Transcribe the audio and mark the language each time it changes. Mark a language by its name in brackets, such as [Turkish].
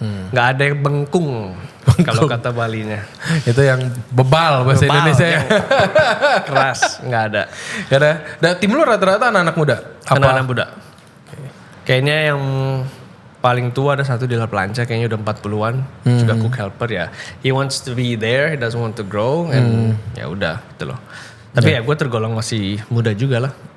[Indonesian] Gak ada yang bengkung kalau kata Balinya. Itu yang bebal bahasa Indonesia ya. Keras, gak ada. Dan tim lu rata-rata anak-anak muda? Anak-anak muda. Kayaknya yang paling tua ada satu di La Plancha, kayaknya udah 40-an, juga cook helper ya. [English] He wants to be there, he doesn't want to grow, and [Indonesian] ya udah gitu loh. Tapi ya gue tergolong masih muda juga lah.